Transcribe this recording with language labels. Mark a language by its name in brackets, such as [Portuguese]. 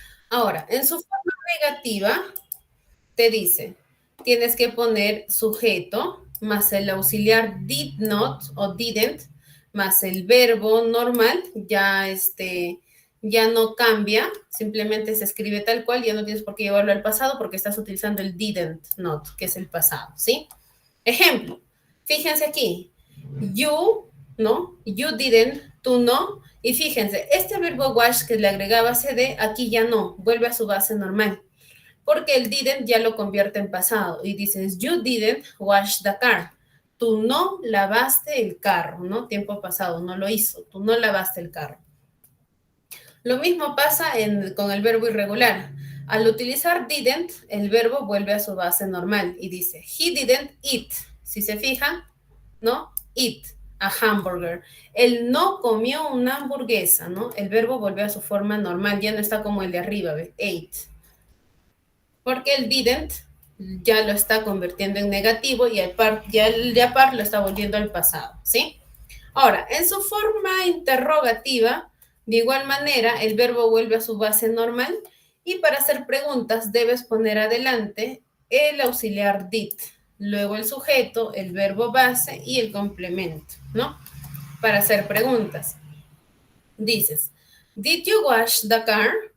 [Spanish] Ahora, en su forma negativa, te dice, tienes que poner sujeto más el auxiliar did not o didn't más el verbo normal, ya no cambia, simplemente se escribe tal cual, ya no tienes por qué llevarlo al pasado porque estás utilizando el didn't not, que es el pasado, ¿sí? Ejemplo, fíjense aquí, you, ¿no? [English] You didn't, [Spanish] tú no, y fíjense, este verbo wash que le agregaba cd, aquí ya no, vuelve a su base normal. Porque el didn't ya lo convierte en pasado. Y dices, [English] you didn't wash the car. [Spanish] Tú no lavaste el carro, ¿no? Tiempo pasado, no lo hizo. Tú no lavaste el carro. Lo mismo pasa con el verbo irregular. Al utilizar didn't, el verbo vuelve a su base normal y dice, [English] he didn't eat. [Spanish] Si se fijan, ¿no? [English] Eat a hamburger. [Spanish] Él no comió una hamburguesa, ¿no? El verbo vuelve a su forma normal, ya no está como el de arriba, ¿ves? Ate. Porque el didn't ya lo está convirtiendo en negativo y ya el de apart lo está volviendo al pasado, ¿sí? Ahora, en su forma interrogativa, de igual manera, el verbo vuelve a su base normal y para hacer preguntas debes poner adelante el auxiliar did, luego el sujeto, el verbo base y el complemento, ¿no? Para hacer preguntas. Dices, [English] did you wash the car?